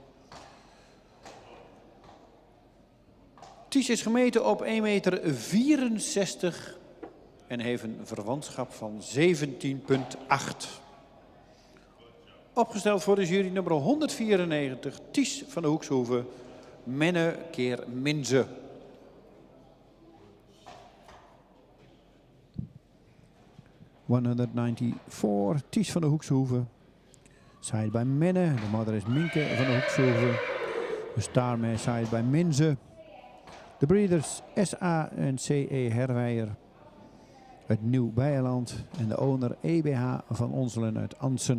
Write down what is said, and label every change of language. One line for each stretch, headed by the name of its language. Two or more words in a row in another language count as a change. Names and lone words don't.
Dutch: Ties is gemeten op 1,64 meter en heeft een verwantschap van 17,8. Opgesteld voor de jury nummer 194, Ties van de Hoekshoeven, Menne keer Minze. ...194, Ties van de Hoekshoeven.
English: Side by
Dutch: Menne, de mother is Minke van de Hoekshoeven. De starmare
English: side by
Dutch: Minze. De breeders SA en CE Herwijer uit Nieuw-Beierland. En de owner EBH van Onselen uit Ansen.